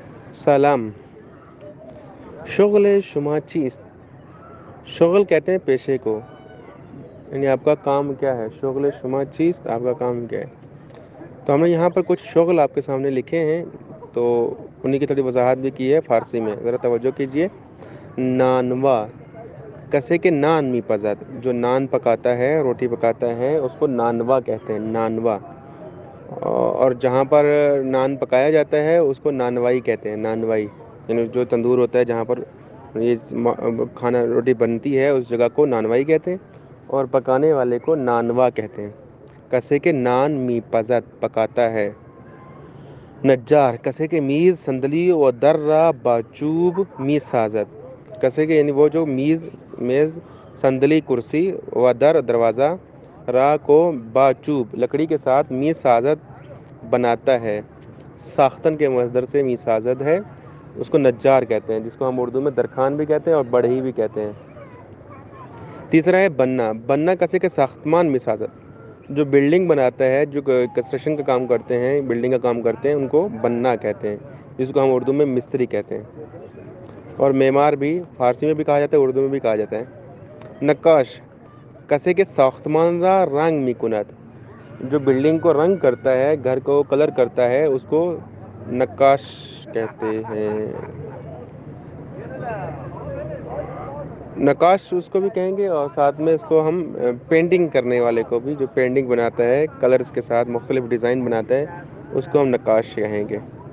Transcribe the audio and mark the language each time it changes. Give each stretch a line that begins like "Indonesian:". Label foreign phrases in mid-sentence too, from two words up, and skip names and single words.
Persian: سلام. شغل شما چیست؟
Urdu: شغل کہتے ہیں پیشے کو، یعنی آپ کا کام کیا ہے.
Persian: شغل شما چیست،
Urdu: آپ کا کام کیا ہے. تو ہم نے یہاں پر کچھ شغل آپ کے سامنے لکھے ہیں، تو انہی کی تھوڑی وضاحت بھی کی ہے فارسی میں. ذرا توجہ کیجئے.
Persian: نانوا، کسے کے نان می پزد،
Urdu: جو نان پکاتا ہے، روٹی پکاتا ہے، اس کو نانوا کہتے ہیں. نانوا. اور جہاں پر نان پکایا جاتا ہے اس کو نانوائی کہتے ہیں. نانوائی یعنی جو تندور ہوتا ہے جہاں پر یہ کھانا روٹی بنتی ہے، اس جگہ کو نانوائی کہتے ہیں، اور پکانے والے کو نانوا کہتے ہیں.
Persian: کسے کے نان می پزد،
Urdu: پکاتا ہے.
Persian: نجار، کسے کے میز صندلی و در را باچوب می سازد. کسے کے
Urdu: یعنی وہ جو
Persian: میز صندلی
Urdu: کرسی و در دروازہ را کو باچوب لکڑی کے ساتھ
Persian: می سازد
Urdu: بناتا ہے. ساختن کے مصدر سے
Persian: می سازد
Urdu: ہے، اس کو نجار کہتے ہیں، جس کو ہم اردو میں درخوان بھی کہتے ہیں اور بڑھئی بھی کہتے ہیں. تیسرا ہے بننا.
Persian: بننا کسے کے ساختمان می سازد،
Urdu: جو بلڈنگ بناتا ہے، جو کنسٹرکشن کا کام کرتے ہیں، بلڈنگ کا کام کرتے ہیں، ان کو بننا کہتے ہیں، جس کو ہم اردو میں مستری کہتے ہیں. اور معمار بھی فارسی میں بھی کہا جاتا ہے، اردو میں بھی کہا جاتا ہے.
Persian: نقاش، کسے کے ساختمان را رنگ می کند،
Urdu: جو بلڈنگ کو رنگ کرتا ہے، گھر کو کلر کرتا ہے، اس کو نقاش کہتے ہیں. نقاش اس کو بھی کہیں گے، اور ساتھ میں اس کو ہم پینٹنگ کرنے والے کو بھی، جو پینٹنگ بناتا ہے کلرز کے ساتھ مختلف ڈیزائن بناتا ہے، اس کو ہم نقاش کہیں گے.